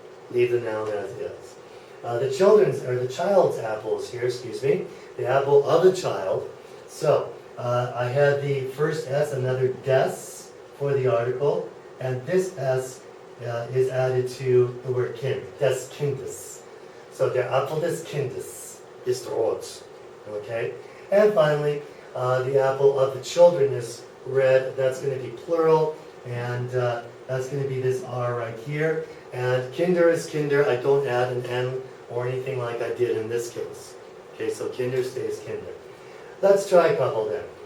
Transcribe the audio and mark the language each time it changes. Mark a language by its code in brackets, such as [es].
[en] Leave the noun as is. The child's apple is here, the apple of the child. So I had the first S, another des for the article, and this S is added to the word kind, [de] des Kindes. So der Apfel des Kindes ist rot. [en] Okay? And finally, the apple of the children is red. That's going to be plural, and that's going to be this R right here. And Kinder is Kinder. I don't add an N or anything like I did in this case. Okay, so Kinder stays Kinder. Let's try a couple then.